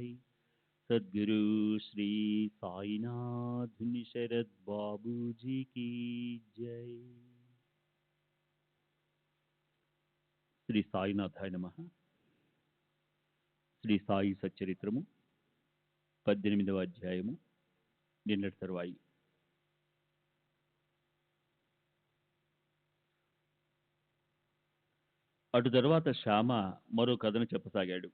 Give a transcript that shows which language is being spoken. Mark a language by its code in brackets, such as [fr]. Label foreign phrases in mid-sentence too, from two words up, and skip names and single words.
[hi] सद्गुरु श्री साईनाथ शरद बाबू जी की जय। [sa] श्री साईनाथाय नमः. [te] శ్రీ సాయి సచ్చరిత్రము 18వ అధ్యాయము నిన్నటి తరువాయి. అటు తరువాత శ్యామ మరో కథను చెప్పసాగాడు.